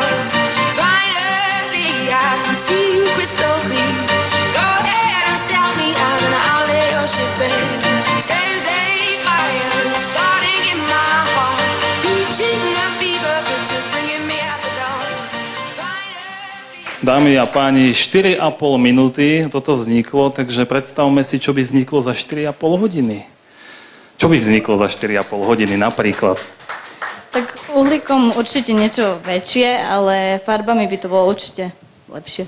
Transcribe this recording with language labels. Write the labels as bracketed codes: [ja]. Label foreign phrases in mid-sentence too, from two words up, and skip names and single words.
[en] Finally, I can see you crystal clear. Go ahead and sell me out and I'll lay your shit, babe. Saves a fire starting in my heart. Reaching a fever pitch, just bringing me out the door. [sk] Dámy a páni, 4,5 minúty toto vzniklo, takže predstavme si, čo by vzniklo za 4,5 hodiny. Čo by vzniklo za 4,5 hodiny napríklad? Tak uhlíkom určite niečo väčšie, ale farbami by to bolo určite lepšie.